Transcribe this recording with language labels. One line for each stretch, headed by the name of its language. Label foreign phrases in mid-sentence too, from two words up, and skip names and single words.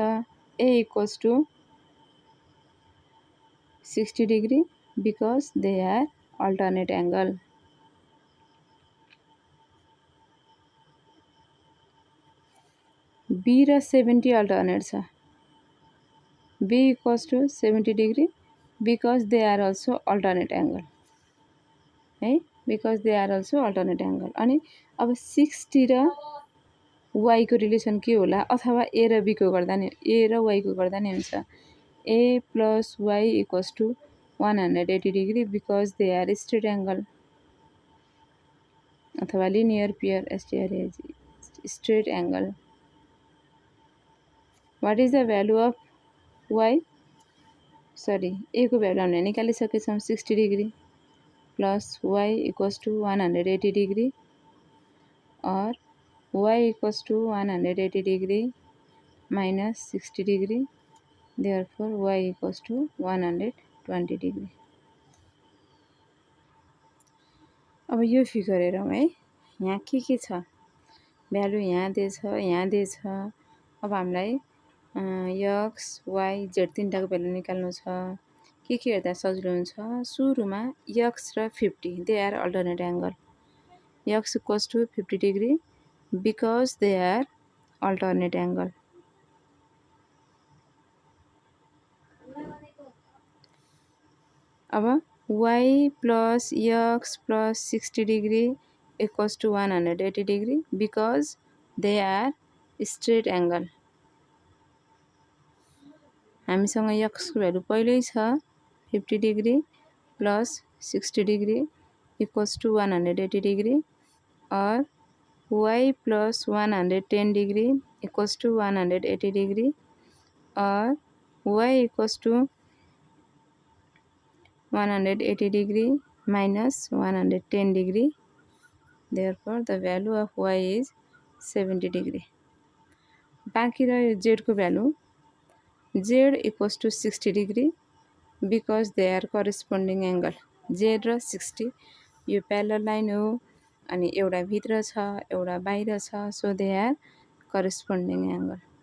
English: a equals to 60 degree because they are alternate angle.
Nepali: b र 70 अल्टरनेट छ।
English: B equals to 70 degree because they are also alternate angle है, because they are also alternate angle।
Nepali: अनि अब 60 र y को रिलेसन के होला, अथवा a र b को गर्दा नि a र y को गर्दा नि हुन्छ
English: a plus y equals to 180 degree because they are straight angle
Nepali: अथवा
English: linear pair straight angle। What is the value of y?
Nepali: सरी a को भ्यालु हामीले निकालिसकेछौँ
English: 60 degree plus y equals to 180 degree और y equals to 180 degree minus 60 degree, therefore y equals to 120 degree.
Nepali: अब यो फिगर हेरौँ है, यहाँ के छ भ्यालु यहाँ दिएछ, यहाँ दिएछ। अब हामीलाई x y z तीनटाको भ्यालु निकाल्नु छ। के हेर्दा सजिलो हुन्छ, सुरुमा x र 50
English: they are alternate angle, x equals to 50 degree because they are alternate angle. अब y plus x plus 60 degree equals to 180 degree because they are straight angle.
Nepali: हामीसँग x को भ्यालु पहिल्यै छ
English: 50 degree plus 60 degree equals to 180 degree और y plus 110 degree equals to 180 degree और y equals to 180 degree minus 110 degree, therefore the value of y is 70 degree.
Nepali: बाँकी रह्यो z को भ्यालु,
English: z equals to 60 degree because they are corresponding angle.
Nepali: z र 60 यो
English: parallel line
Nepali: हो, अनि एउटा भित्र छ एउटा बाहिर छ,
English: so they are corresponding angle.